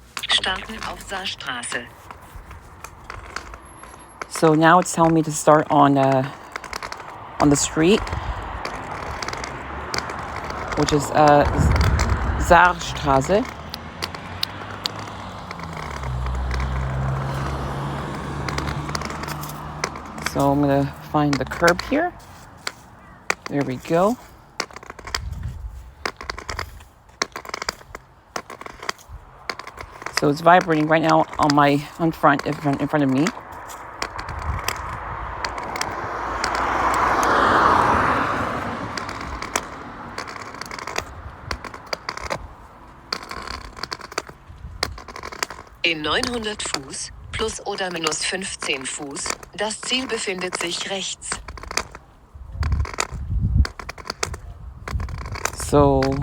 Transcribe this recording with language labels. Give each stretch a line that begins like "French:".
German: Starten auf Saarstraße.
English: So now it's telling me to start on the street, which is Saarstraße. So I'm going to find the curb here. There we go. So it's vibrating right now in front of me.
German: In 900 Fuß, plus oder minus 15 Fuß, das Ziel befindet sich rechts.
English: So